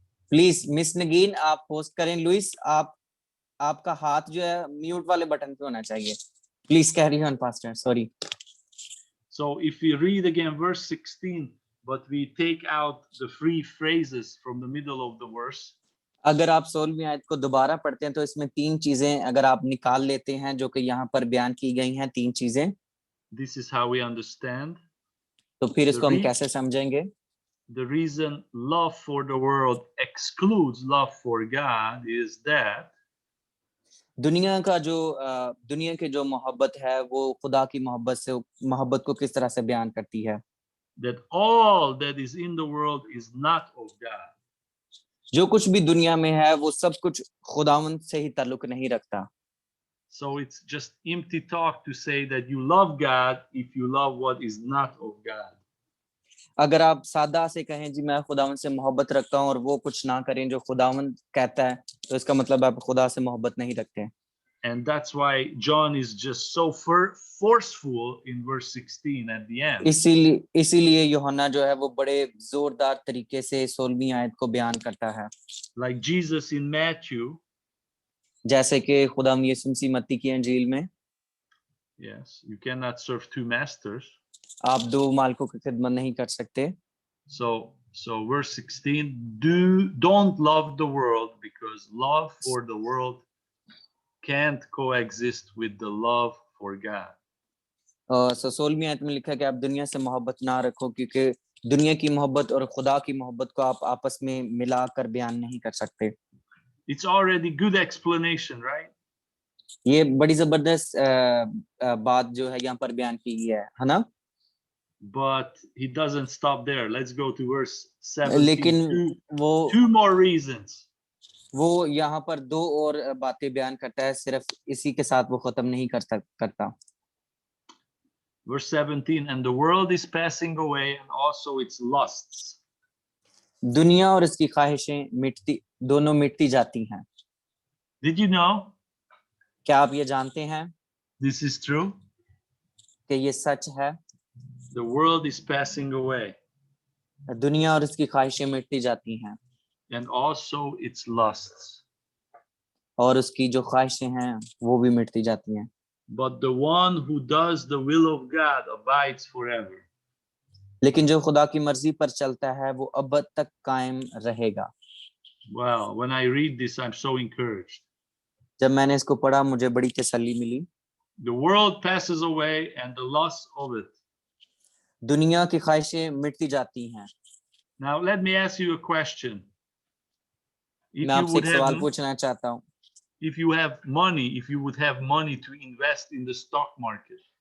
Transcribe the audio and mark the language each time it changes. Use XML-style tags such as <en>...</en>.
<hi>Please miss नगीन आप host करें। Louis आपका हाथ जो है म्यूट वाले बटन पे होना चाहिए।</hi> <en>Please carry on pastor, sorry. So if we read again verse 16, but we take out the three phrases from the middle of the verse,</en> <hi>अगर आप 16वीं आयत को दोबारा पढ़ते हैं तो इसमें 3 चीजें अगर आप निकाल लेते हैं जो कि यहाँ पर बयान की गई हैं, 3 चीजें,</hi> <en>This is how we understand.</en> <hi>तो फिर</hi> <en>The,</en> <hi>इसको हम re- कैसे समझेंगे?</hi> <en>the reason love for the world excludes love for God is that</en> <hi>दुनिया की जो मोहब्बत है वो खुदा की मोहब्बत को किस तरह से बयान करती है?</hi> <en>all that is in the world is not of God.</en> <hi>जो कुछ भी दुनिया में है वो सब कुछ खुदावंद से ही ताल्लुक नहीं रखता।</hi> <en>So it's just empty talk to say that you love God if you love what is not of God.</en> <hi>अगर आप सादा से कहें जी मैं खुदावंद से मोहब्बत रखता हूँ और वो कुछ ना करें जो खुदावंद कहता है, तो इसका मतलब आप खुदा से मोहब्बत नहीं रखते।</hi> <en>And that's why John is just so forceful in verse 16 at the end.</en> <hi>इसीलिए यूहन्ना जो है वो बड़े जोरदार तरीके से 16वीं आयत को बयान करता है।</hi> <en>Like Jesus in Matthew,</en> <hi>जैसे कि खुदाम यीशु मसीह मत्ती की अंजील में,</hi> <en>yes, you cannot serve two masters.</en> <hi>आप 2 मालिकों की खिदमत नहीं कर सकते।</hi> <en>So verse 16, don't love the world, because love for the world can't coexist with the love for God.</en> <hi>16वीं आयत में लिखा है कि आप दुनिया से मोहब्बत ना रखो, क्योंकि दुनिया की मोहब्बत और खुदा की मोहब्बत को आप आपस में मिलाकर बयान नहीं कर सकते।</hi> <en>It's already good explanation, right?</en> <hi>ये बड़ी जबरदस्त बात जो है यहाँ पर बयान की गई है ना?</hi> <en>But he doesn't stop there. Let's go to verse 17.</en> <hi>लेकिन</hi> <en>Two more reasons.</en> <hi>वो यहाँ पर 2 और बातें बयान करता है, सिर्फ इसी के साथ वो खत्म नहीं करता।</hi> <en>Verse 17, and the world is passing away and also its lusts.</en> <hi>दुनिया और इसकी ख्वाहिशें दोनों मिटती जाती हैं।</hi> <en>Did you know?</en> <hi>क्या आप ये जानते हैं</hi> <en>This is true.</en> <hi>कि ये सच है?</hi> <en>The world is passing away</en> <hi>दुनिया और इसकी ख्वाहिशें मिटती जाती हैं</hi> <en>and also its lusts.</en> <hi>और उसकी जो ख्वाहिशें हैं वो भी मिटती जाती हैं।</hi> <en>But the one who does the will of God abides forever.</en> <hi>लेकिन जो खुदा की मर्जी पर चलता है वो अब तक कायम रहेगा।</hi> <en>Wow, when I read this, I'm so encouraged.</en> <hi>जब मैंने इसको पढ़ा मुझे बड़ी तसल्ली मिली।</hi> <en>The world passes away and the lusts of it.</en> <hi>दुनिया की ख्वाहिशें मिटती जाती हैं।</hi> <en>Now, let me ask you a question.</en> <hi>मैं आपसे एक सवाल पूछना चाहता हूँ।</hi> <en>If you have money, if you would have money to invest in the stock market,</en>